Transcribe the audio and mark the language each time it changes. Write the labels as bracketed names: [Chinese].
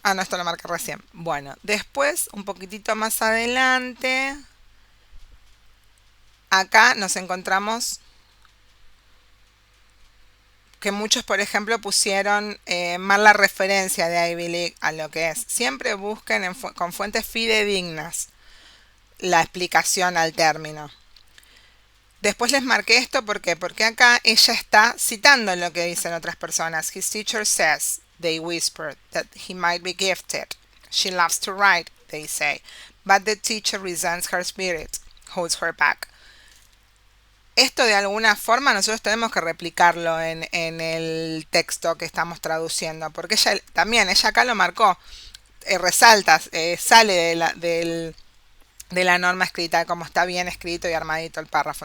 [Spanish] Ah, no, esto lo marqué recién. Bueno, después, un poquitito más adelante, acá nos encontramos que muchos, por ejemplo, pusieron mal la referencia de Ivy League a lo que es. Siempre busquen con fuentes fidedignas la explicación al término. Después les marqué esto porque acá ella está citando lo que dicen otras personas. [English] His teacher says, they whispered, that he might be gifted. She loves to write, they say, but the teacher resents her spirit, holds her back. [Spanish] Esto de alguna forma nosotros tenemos que replicarlo en el texto que estamos traduciendo, porque ella acá lo marcó, resalta, sale de la norma escrita, como está bien escrito y armadito el párrafo.